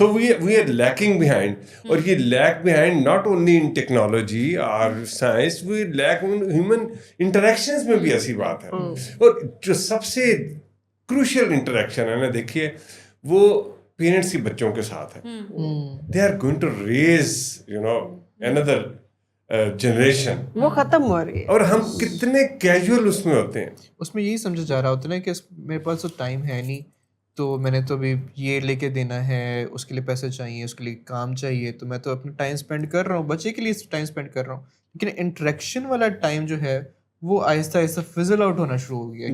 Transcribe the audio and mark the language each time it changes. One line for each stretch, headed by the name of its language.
English: so we are lacking behind اور یہ lack behind not only in technology اور science we lack human interactions
Urdu: میں بھی ایسی بات ہے. اور جو سب سے کروشل انٹریکشن ہے نا دیکھیے وہ پیرنٹس کی بچوں کے ساتھ ہے.
English: they are going to raise another generation
Urdu: وہ ختم ہو رہی ہے اور ہم کتنے کیجول اس میں ہوتے ہیں. اس میں یہی سمجھا جا رہا ہوتا ہے نا کہ میرے پاس تو ٹائم ہے نہیں تو میں نے تو ابھی یہ لے کے دینا ہے اس کے لیے پیسے چاہیے اس کے لیے کام چاہیے تو میں تو اپنا ٹائم اسپینڈ کر رہا ہوں بچے کے لیے ٹائم اسپینڈ کر رہا ہوں. لیکن انٹریکشن والا ٹائم جو ہے وہ آہستہ آہستہ فزل آؤٹ ہونا شروع ہو گیا.